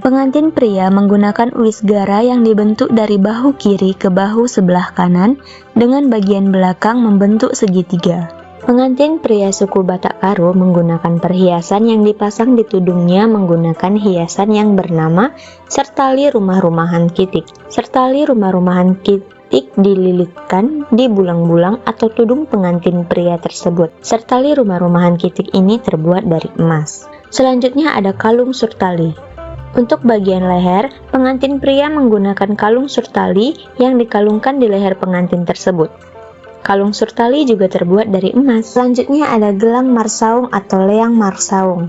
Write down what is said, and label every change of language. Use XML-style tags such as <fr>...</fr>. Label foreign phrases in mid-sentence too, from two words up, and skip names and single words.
<id>Pengantin pria menggunakan uwis gara yang dibentuk dari bahu kiri ke bahu sebelah kanan dengan bagian belakang membentuk segitiga. Pengantin pria suku Batak Karo menggunakan perhiasan yang dipasang di tudungnya menggunakan hiasan yang bernama sertali rumah-rumahan kitik. Sertali rumah-rumahan kitik dililitkan di bulang-bulang atau tudung pengantin pria tersebut. Sertali rumah-rumahan kitik ini terbuat dari emas. Selanjutnya ada kalung surtali. Untuk bagian leher, pengantin pria menggunakan kalung surtali yang dikalungkan di leher pengantin tersebut. Kalung surtali juga terbuat dari emas. Selanjutnya ada gelang marsaung atau leang marsaung.</id>